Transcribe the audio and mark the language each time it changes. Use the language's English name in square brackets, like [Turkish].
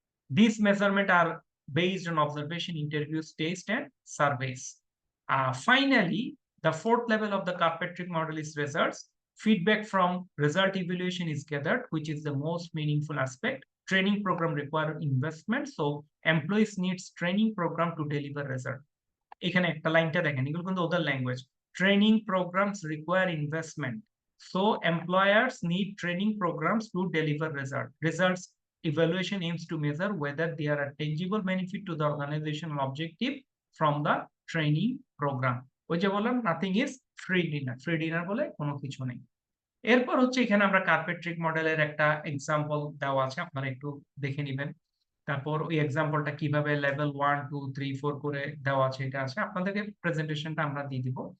[English] These measurements are based on observation, interviews, tests, and surveys. Finally, the fourth level of the Kirkpatrick model is results. Feedback from result evaluation is gathered, which is the most meaningful aspect. Training program require investment, so employees needs training program to deliver result. [Bangla] এখানে একটা লাইনটা দেখেন, এগুলো কিন্তু ওদের language. [English] Training programs require investment, so employers need training programs to deliver results evaluation aims to measure whether there are tangible benefit to the organizational objective from the training program. [Bangla] ওই যে বললাম [English] nothing is free dinner [Bangla] বলে কোনো কিছু নেই। এরপর হচ্ছে এখানে আমরা কার্পেট্রিক মডেলের একটা এক্সাম্পল দেওয়া আছে, আপনারা একটু দেখে নিবেন। তারপর ওই এক্সাম্পলটা কিভাবে লেভেল 1 2 3 4 করে দেওয়া আছে এটা আছে, আপনাদেরকে প্রেজেন্টেশনটা আমরা দিয়ে দিব।